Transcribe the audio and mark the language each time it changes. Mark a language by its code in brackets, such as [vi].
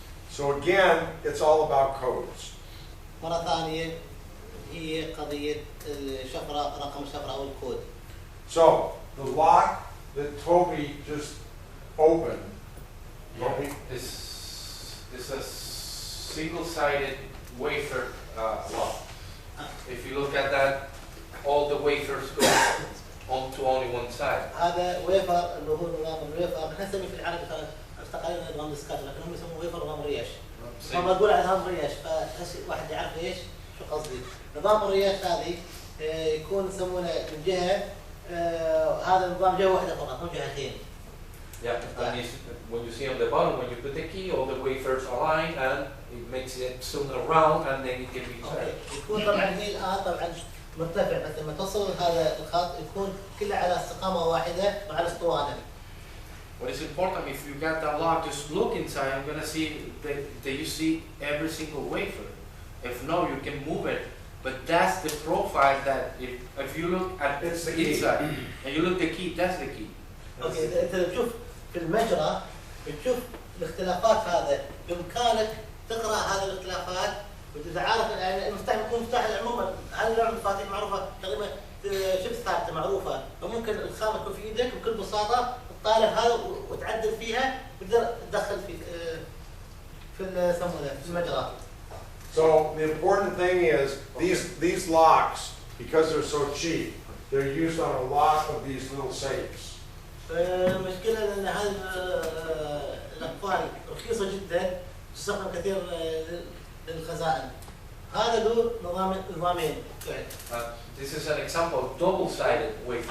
[en] So again, it's all about codes. [ar] مرة ثانية هي قضية الشفرة رقم الشفرة أو الكود. [en] So the lock that Toby just opened. Toby? It's a single-sided wafer lock. If you look at that, all the wafers go onto only one side. [ar] هذا ويفر اللي هو نظام الويفر احنا نسميه في العربي تقريبا نظام السكات لكن هم يسموه ويفر نظام رياش. لما بقول على نظام رياش فواحد يعرف ايش شو قصدي. نظام الرياش هذه يكون يسمونه من جهه هذا النظام جهه واحده فقط مو جهتين. [en] Yeah, and when you see on the bottom, when you put the key, all the wafers align and it makes it spin around and then it can be set. [ar] يكون طبعا هي الان طبعا مرتفع بس لما توصل هذا الخط يكون كله على استقامه واحده وعلى اسطوانه. [en] What is important, if you got that lock, just look inside. I'm gonna see that you see every single wafer. If no, you can move it. But that's the profile that if you look at It's the inside and you look the key, that's the key. [ar] اوكي انت تشوف في المجرى بتشوف الاختلافات هذا بامكانك تقرا هذه الاختلافات وتتعارف يعني المفتاح يكون مفتاح عموما هذه نوع المفاتيح معروفه تقريبا شبه ثابته معروفه فممكن الخامه تكون في ايدك بكل بساطه تطالع هذا وتعدل فيها وتقدر تدخل في يسمونه في المجرى. [en] So the important thing is these locks, because they're so cheap, they're used on a lot of these little safes. [ar] المشكلة لأن هذه الأقفال رخيصة جدا تستخدم كثير للخزائن. هذا له نظامين. [en] This is an example of double-sided wafer.